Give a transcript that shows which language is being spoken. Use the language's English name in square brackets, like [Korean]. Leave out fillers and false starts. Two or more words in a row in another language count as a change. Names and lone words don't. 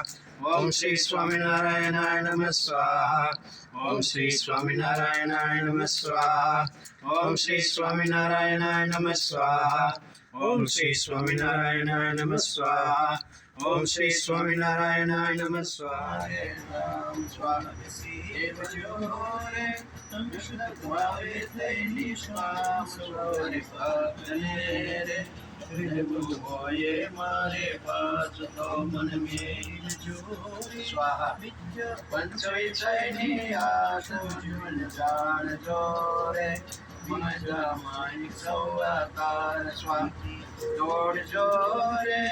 [Sanskrit] ओम श्री स्वामीनारायणाय नमः स्वाहा। ओम श्री स्वामीनारायणाय नमः स्वाहा। ओम श्री स्वामीनारायणाय नमः स्वाहा। ओम श्री स्वामीनारायणाय नमः स्वाहा। ओम श्री स्वामीनारायणाय नमः स्वाहा। मारे पास तो मन में स्वाहा पंचविषय आस जीवन जान जोरे मजा मानिक सौकार स्वामी जोड़ जोरे